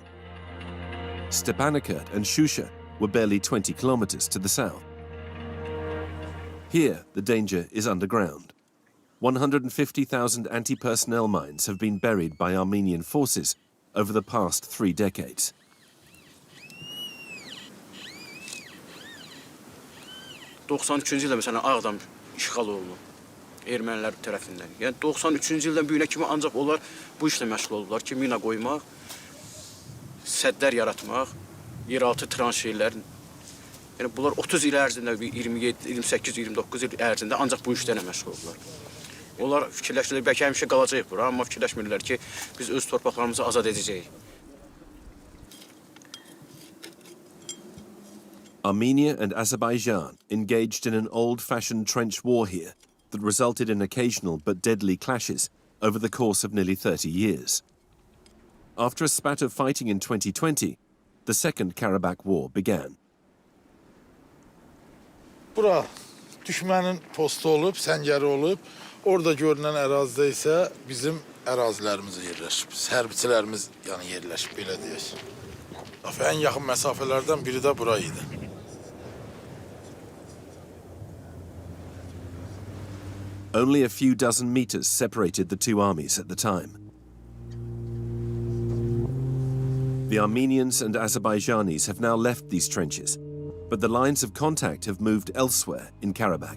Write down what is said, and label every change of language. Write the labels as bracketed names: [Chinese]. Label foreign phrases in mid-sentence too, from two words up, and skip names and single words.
[English] Stepanakert and Shusha were barely 20 kilometers to the south. Here, the danger is underground. 150,000 anti-personnel mines have been buried by Armenian forces over the past 3 decades. [Azerbaijani] ...93-cü ildə məsələn Ağdam işğal olunub ermənilər tərəfindən. Yəni 93-cü ildən bu günə kimi ancaq onlar bu işlə məşğul oldular ki, mina qoymaq, səddlər yaratmaq, yeraltı tranşeylər. Yəni bunlar 30 il ərzində, 27, 28, 29 il ərzində ancaq bu işlərlə məşğul oldular. Onlar fikirləşirlər, bəlkə həmişə qalacaq bura, amma fikirləşmirlər ki, biz öz torpaqlarımızı azad edəcəyik. [English] Armenia and Azerbaijan engaged in an old-fashioned trench war here that resulted in occasional but deadly clashes over the course of nearly 30 years. After a spat of fighting in 2020, the Second Karabakh War began. [Azerbaijani] Bura düşmənin postu olub, səngəri olub. Orada görünən ərazidə isə bizim ərazilərimiz yerləşib. Hərbiçilərimiz yəni yerləşib, belə deyək. En yaxın məsafələrdən biri də bura idi. [English] Only a few dozen meters separated the two armies at the time. The Armenians and Azerbaijanis have now left these trenches, but the lines of contact have moved elsewhere in Karabakh.